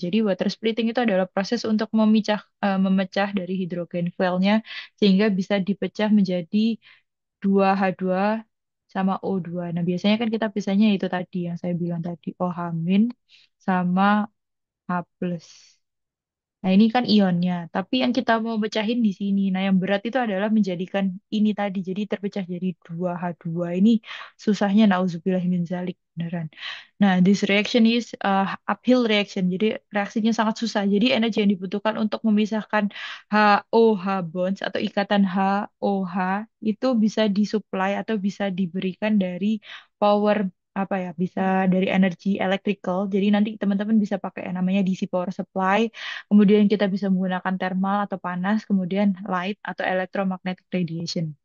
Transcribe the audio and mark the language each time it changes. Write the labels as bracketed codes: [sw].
[id] Jadi water splitting itu adalah proses untuk memecah dari hidrogen fuelnya sehingga bisa dipecah menjadi 2H2 sama O2. Nah, biasanya kan kita pisahnya itu tadi yang saya bilang tadi, OH- sama H plus. Nah, ini kan ionnya. Tapi yang kita mau pecahin di sini. Nah, yang berat itu adalah menjadikan ini tadi. Jadi terpecah jadi 2H2. Ini susahnya [ar] nauzubillah min dzalik. [id] Beneran. [en] Nah, this reaction is uphill reaction. [id] Jadi reaksinya sangat susah. Jadi energi yang dibutuhkan untuk memisahkan HOH bonds atau ikatan HOH itu bisa disuplai atau bisa diberikan dari power apa ya, bisa dari energi electrical. Jadi nanti teman-teman bisa pakai yang namanya DC power supply. Kemudian kita bisa menggunakan thermal atau panas, kemudian light atau electromagnetic radiation.